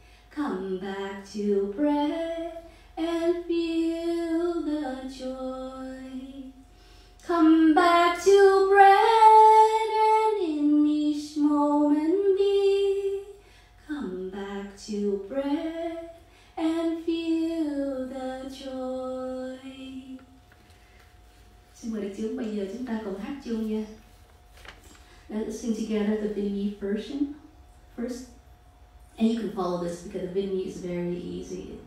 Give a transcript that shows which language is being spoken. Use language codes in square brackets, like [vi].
[en] Come back to bread and feel the joy. Come back to bread and in each moment be. Come back to bread and feel the joy. [vi] Xin mời đại chúng, bây giờ chúng ta cùng hát chung nha. [en] Let's sing together the Vietnamese version first. And you can follow this because the Vietnamese is very easy.